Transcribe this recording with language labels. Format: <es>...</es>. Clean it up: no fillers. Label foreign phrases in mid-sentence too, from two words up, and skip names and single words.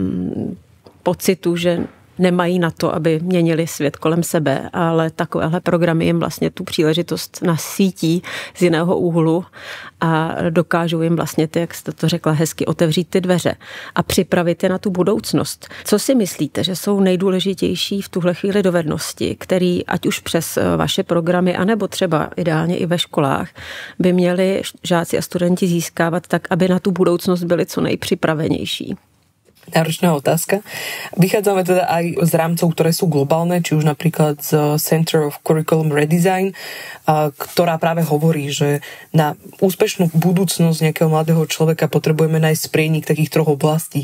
<cs>pocitu, že nemají na to, aby měnili svět kolem sebe, ale takovéhle programy jim vlastně tu příležitost nasvítí z jiného úhlu a dokážou jim vlastně, jak jste to řekla hezky, otevřít ty dveře a připravit je na tu budoucnost. Co si myslíte, že jsou nejdůležitější v tuhle chvíli dovednosti, které ať už přes vaše programy, anebo třeba ideálně i ve školách, by měli žáci a studenti získávat tak, aby na tu budoucnost byli co nejpřipravenější?</cs> <sk>Náročná otázka. Vychádzame teda aj z rámcov, ktoré sú globálne, či už napríklad z Center of Curriculum Redesign, ktorá práve hovorí, že na úspešnú budúcnosť nejakého mladého človeka potrebujeme nájsť sprienik takých troch oblastí.</sk>